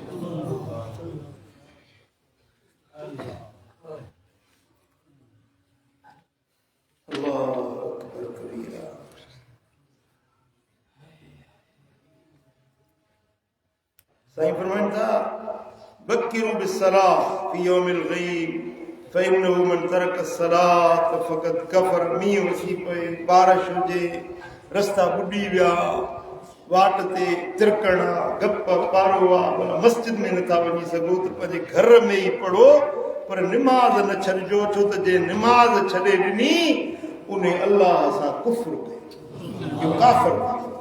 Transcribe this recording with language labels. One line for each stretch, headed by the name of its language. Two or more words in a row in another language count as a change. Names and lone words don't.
Sindhi: साईं फरमाइनि था
Arabic: بكروا بالصلاة في يوم الغيم فإنه من ترك الصلاة فقد كفر.
Sindhi: मींहुं वसी पए, बारिश हुजे, रस्ता ॿुॾी विया, वाट ते तिरकण आहे, गप पारो आहे, भला मस्जिद में नथा वञी सघो त पंहिंजे घर में ई पढ़ो, पर निमाज़ न छॾिजो, छो त जे निमाज़ छॾे ॾिनी उन अल्लाह सां कुफ्र कयो, इहो काफ़िर थी।